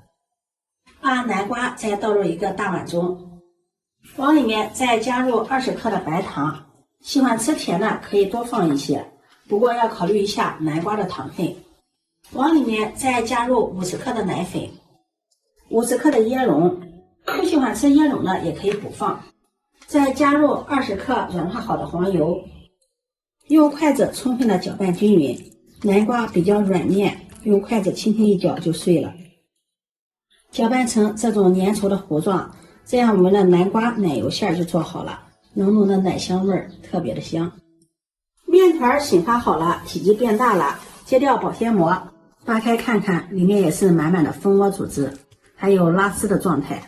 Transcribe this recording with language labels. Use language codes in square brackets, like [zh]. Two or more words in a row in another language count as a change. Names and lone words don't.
[zh] 把南瓜再倒入一個大碗中，往裡面再加入20克的白糖，喜歡吃甜的可以多放一些，不過要考慮一下南瓜的糖分。往裡面再加入50克的奶粉，50克的椰蓉，不喜歡吃椰蓉的也可以補放。再加入20克軟化好的黃油，用筷子充分的攪拌均勻。南瓜比較軟綿，用筷子輕輕一攪就碎了。攪拌成這種粘稠的糊狀，這樣我們的南瓜奶油餡就做好了，濃濃的奶香味兒特別的香。面團醒发好了，體積變大了，揭掉保鮮膜，扒開看看，裡面也是滿滿的蜂窩組織，還有拉絲的狀態。